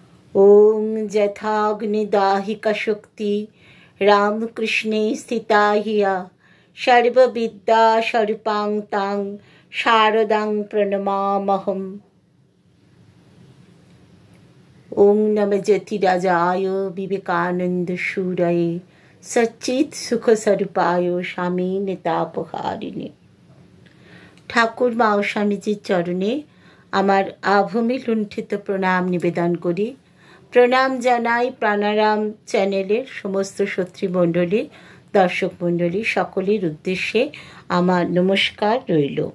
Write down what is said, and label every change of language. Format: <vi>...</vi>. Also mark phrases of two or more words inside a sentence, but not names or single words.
<sa>ओम यथाग्निदाहिका शक्ति रामकृष्णे स्थिता हिया सर्वविद्या स्वरूपां तां शारदां प्रणमामहम्। ओम नमः ज्योतिराजाय विवेकानंद शूरये सच्चित सुख स्वरूपाय स्वामी नितापहारिणे।</sa> <bn>ठाकुर মা ও স্বামীজির চরণে আমার আভূমি লুণ্ঠিত প্রণাম নিবেদন করি। প্রণাম জানাই প্রাণারাম চ্যানেলের সমস্ত শত্রুমণ্ডলী, দর্শক মণ্ডলী সকলের উদ্দেশ্যে আমার নমস্কার রইল।</bn>